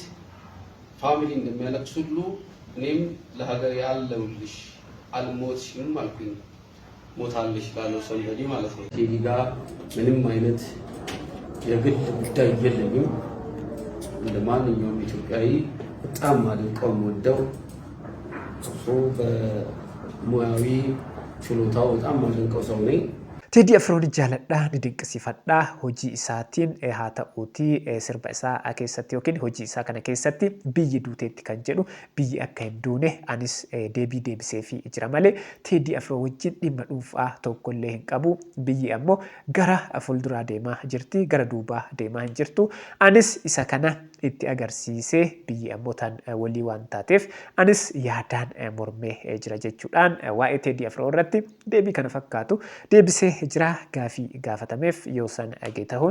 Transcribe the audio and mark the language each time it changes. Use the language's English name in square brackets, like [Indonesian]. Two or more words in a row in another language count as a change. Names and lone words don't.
[Amharic] ፋሚሊ እንደሚያለቅስ ሁሉ እኔም ለሀገር ያለውልሽ አልሞትሽም አልኩኝ። ሞታለሽ ላለው ሰንበዲ ማለት ነው። ቴዲ ጋር ምንም አይነት የግል ጉዳይ የለኝም። እንደ ማንኛውም ኢትዮጵያዊ በጣም አድንቀው ወደው እሱ በሙያዊ ችሎታው በጣም አድንቀው ሰው ነኝ። [Oromo] Teedii Afroon jaaladhaa ni dinqisiifadhaa hojii isaatiin haa ta'uutii sirba isaa keessatti yookiin hojii isaa kana keessatti biyyi duuteetti kan jedhu biyyi akka hin duune anis deebii deebisee fi jira malee Teedii Afroo wajjin dhimma dhuunfaa tokkollee hin qabu biyyi ammoo gara fuulduraa deemaa jirti gara duubaa deemaa hin jirtu anis isa kana itti agarsiisee biyyi ammoo tan walii waan taateef anis yaadaan mormee jira jechuudhaan waa'ee Teedii Afroo irratti deebii kana fakkaatu deebisee jira gaafii gaafatameef yoosan Geetahuun.